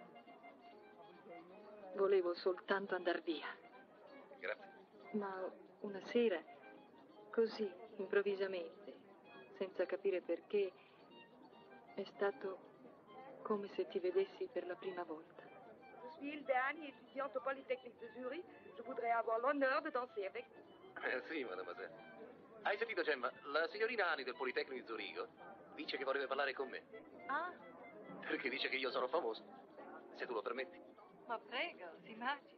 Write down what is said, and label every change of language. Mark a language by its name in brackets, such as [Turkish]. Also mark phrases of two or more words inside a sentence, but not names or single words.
[Italian] Volevo soltanto andar via. Grazie. Ma una sera, così, improvvisamente, senza capire perché, è stato come se ti vedessi per la prima volta. [French] Je suis Hilde Ani, étudiante au Polytechnique de Zurich. Je voudrais avoir l'honneur de danser avec vous. [Italian] Sì, mademoiselle. Hai sentito, Gemma? La signorina Ani del Politecnico di Zurigo dice che vorrebbe parlare con me. Ah, Perché dice che io sono famoso. Se tu lo permetti. ma prego, si immagina.